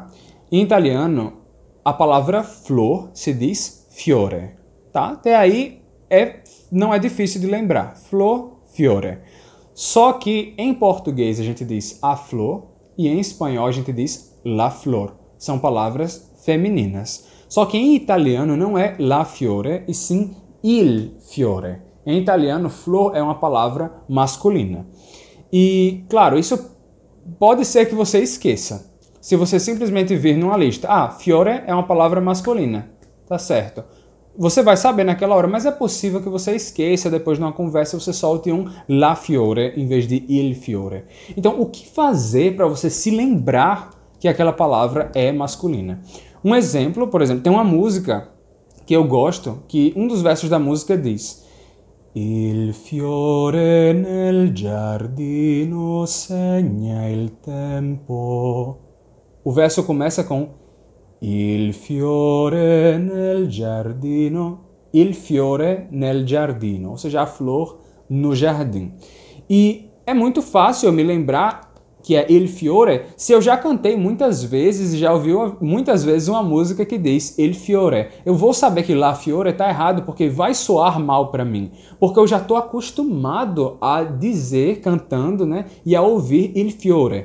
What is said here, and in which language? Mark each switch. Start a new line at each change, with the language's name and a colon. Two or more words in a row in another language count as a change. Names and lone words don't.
Portuguese: Em italiano, a palavra flor se diz fiore, tá? Até aí não é difícil de lembrar. Flor, fiore. Só que em português a gente diz a flor e em espanhol a gente diz
Spanish: la flor.
Portuguese: São palavras femininas. Só que em italiano não é
Italian: la fiore
Portuguese: e sim
Italian: il fiore.
Portuguese: Em italiano, flor é uma palavra masculina. E, claro, isso pode ser que você esqueça. Se você simplesmente vir numa lista, fiore é uma palavra masculina, tá certo? Você vai saber naquela hora, mas é possível que você esqueça, depois de uma conversa você solte um
Italian: la fiore
Portuguese: em vez de
Italian: il fiore.
Portuguese: Então, o que fazer para você se lembrar que aquela palavra é masculina? Um exemplo, por exemplo, tem uma música que eu gosto, que um dos versos da música diz:
Italian: Il fiore nel giardino segna il tempo.
Portuguese: O verso começa com
Italian: Il fiore nel giardino, il fiore nel giardino,
Portuguese: ou seja, a flor no jardim. E é muito fácil eu me lembrar que é
Italian: Il Fiore,
Portuguese: se eu já cantei muitas vezes e já ouvi muitas vezes uma música que diz
Italian: Il Fiore,
Portuguese: eu vou saber que
Italian: La Fiore
Portuguese: está errado porque vai soar mal para mim, porque eu já estou acostumado a dizer, cantando, né, e a ouvir
Italian: Il Fiore.